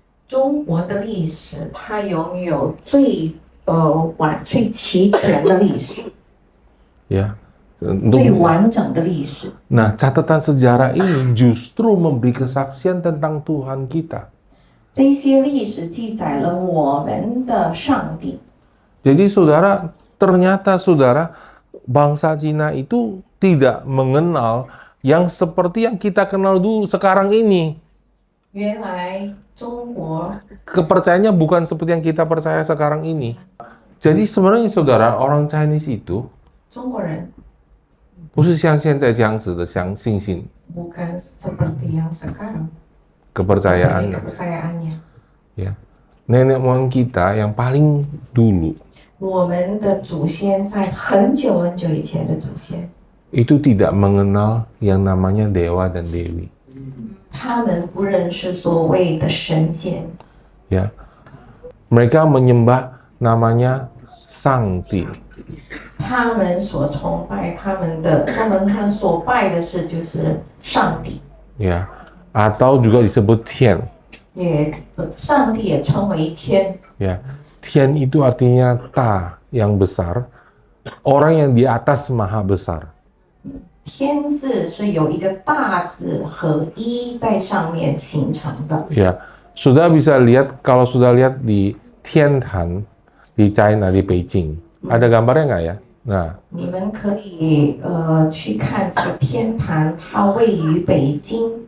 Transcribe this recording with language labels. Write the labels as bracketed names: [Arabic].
[Chinese] 中国的历史，它拥有最齐全的历史， Ya. 最完整的历史。 [Indonesian] Nah, catatan sejarah ini justru memberi kesaksian tentang Tuhan kita. [Chinese] 这些历史记载了我们的上帝。 [Indonesian] Jadi saudara, ternyata saudara, bangsa Cina itu tidak mengenal yang seperti yang kita kenal dulu sekarang ini. [Chinese] 原来中国 [Indonesian] Kepercayaannya bukan seperti yang kita percaya sekarang ini. Jadi sebenarnya saudara, orang Chinese itu [Chinese] 中国人不是像现在这样子的相信心 [Indonesian] bukan seperti yang sekarang. kepercayaannya. Kepercayaannya. Ya. Nenek moyang kita yang paling dulu [Chinese] 我们的祖先在很久很久以前的祖先， [Indonesian] itu tidak mengenal yang namanya dewa dan dewi. [Chinese] 他们不认识所谓的神仙， [Indonesian] Ya. Mereka menyembah namanya Sangti. [Chinese] 他们所崇拜他们所拜的是就是上帝， [Indonesian] Ya. Atau juga disebut Tian. [Chinese] 上帝也称为天。 Ya. [Indonesian] Tian itu artinya Ta yang besar, orang yang di atas maha besar. [Chinese] 天字是有一个大字和一在上面形成的。 [Indonesian] Ya. Sudah bisa lihat, kalau sudah lihat di Tiantan di China, di Beijing. Ada gambarnya nggak ya? Nah, [Chinese] 你们可以去看这个天坛，它位于北京。